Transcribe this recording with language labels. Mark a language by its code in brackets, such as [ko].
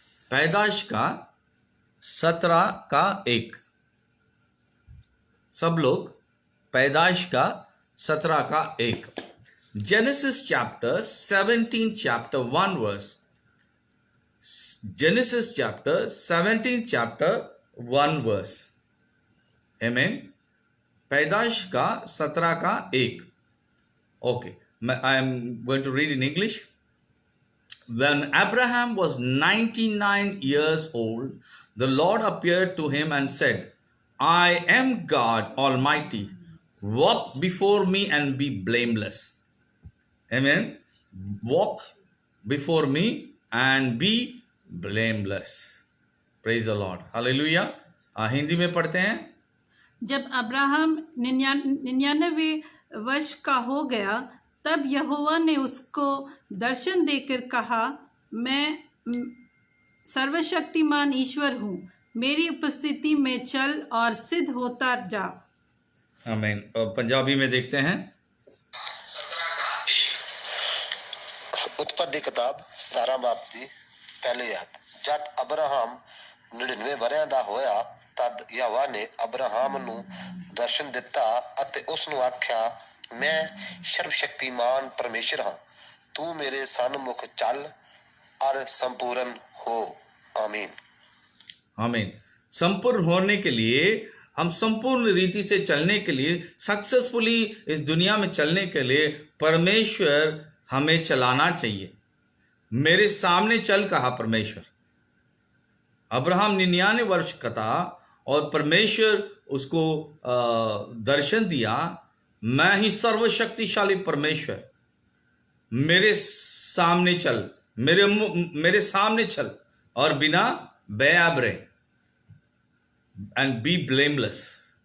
[hi] पैदाश का 17 का 1, सब लोग पैदाश का 17 का 1। [en] Genesis chapter 17 chapter 1 verse. Genesis chapter 17 chapter 1 verse. [hi] आमीन। पैदाश का 17 का 1। [en] Okay, I am going to read in English. When Abraham was 99 years old, the Lord appeared to him and said, I am God Almighty. Walk before me and be blameless. Amen. Walk before me and be blameless. Praise the Lord. Hallelujah. [hi] Hindi में पढ़ते हैं। जब Abraham 99 वर्ष का हो गया, तब यहोवा ने उसको दर्शन देकर कहा, मैं सर्वशक्तिमान ईश्वर हूँ, मेरी उपस्थिति में चल और सिद्ध होता जा। आमीन। पंजाबी में देखते हैं। उत्पत्ति किताब 17 बाब [pa] ਦੀ ਪਹਿਲੀ ਆਇਤ। ਜਦ ਅਬਰਾਹਮ 99 ਵਰਿਆਂ ਦਾ ਹੋਇਆ, ਤਦ ਯਹੋਵਾ ਨੇ ਅਬਰਾਹਮ ਨੂੰ ਦਰਸ਼ਨ ਦਿੱਤਾ ਅਤੇ ਉਸ ਨੂੰ ਆਖਿਆ, मैं सर्वशक्तिमान परमेश्वर हाँ, तू मेरे सन्मुख चल और संपूर्ण हो। [hi] आमीन। आमीन। संपूर्ण होने के लिए, हम संपूर्ण रीति से चलने के लिए, सक्सेसफुली इस दुनिया में चलने के लिए परमेश्वर हमें चलाना चाहिए। मेरे सामने चल कहा परमेश्वर। अब्राहम 99 वर्ष का था और परमेश्वर उसको दर्शन दिया, मैं ही सर्वशक्तिशाली परमेश्वर, मेरे सामने चल, मेरे सामने चल और बिना बेअब रहे, [en] And be blameless.